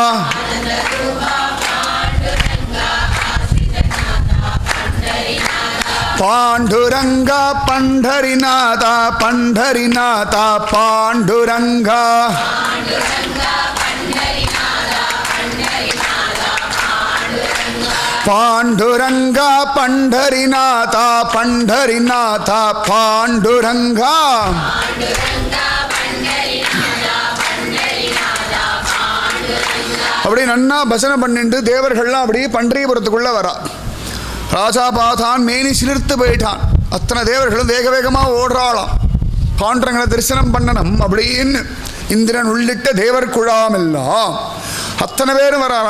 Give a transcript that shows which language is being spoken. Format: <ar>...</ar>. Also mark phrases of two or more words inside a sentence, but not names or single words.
<mr>पांडुरंगा पंढरीनाथा पंढरीनाथा पांडुरंगा. पांडुरंगा पंढरीनाथा पंढरीनाथा पांडुरंगा.</mr> <ta>அப்படி நன்னா பஜனை பண்ணிட்டு தேவர்கள்லாம் அப்படி பண்டரிபுரத்துக்குள்ள வரா. ராஜா பார்த்தான், மேனி சிலிர்த்து போயிட்டான். அத்தனை தேவர்களும் வேக வேகமாக ஓடுறாளாம். பாண்டரங்களை தரிசனம் பண்ணணும் அப்படின்னு இந்திரன் உள்ளிட்ட தேவர் குழாம் எல்லாம் அத்தனை பேரும் வராளா.</ta>